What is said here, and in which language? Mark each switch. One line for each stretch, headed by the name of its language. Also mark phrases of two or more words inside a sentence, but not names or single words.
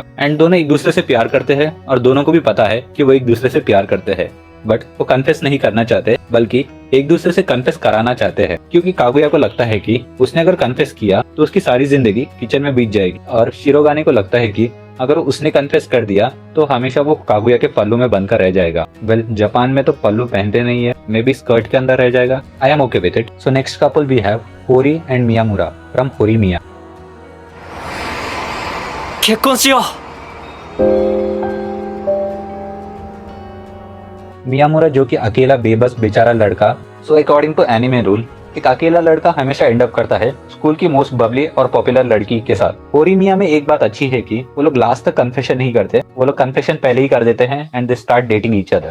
Hindi: एंड दोनों एक दूसरे से प्यार करते हैं और दोनों को भी पता है कि वो एक दूसरे से प्यार करते हैं, बट वो कन्फेस नहीं करना चाहते, बल्कि एक दूसरे से कन्फेस कराना चाहते हैं, क्योंकि कागुया को लगता है कि उसने अगर कन्फेस किया तो उसकी सारी जिंदगी किचन में बीत जाएगी और शिरोगाने को लगता है कि अगर उसने कन्फेस कर दिया तो हमेशा वो कागुया के पल्लू में बनकर रह जाएगा। वेल, जापान में तो पल्लू पहनते नहीं है,
English: may be skirt
Hindi: के अंदर रह जाएगा।
English: I am okay with it. So next couple we have Hori and Miyamura from Horimiya.
Japanese: 結婚しよう。
Hindi: मियामुरा जो कि अकेला बेबस बेचारा लड़का,
English: so according to anime rule
Hindi: एक अकेला लड़का हमेशा
English: end up
Hindi: करता है स्कूल की
English: most bubbly
Hindi: और पॉपुलर लड़की के साथ। होरीमिया में एक बात अच्छी है कि वो लोग लास्ट तक कन्फेशन नहीं करते, वो लोग कन्फेशन पहले ही कर देते हैं
English: and they start dating each other.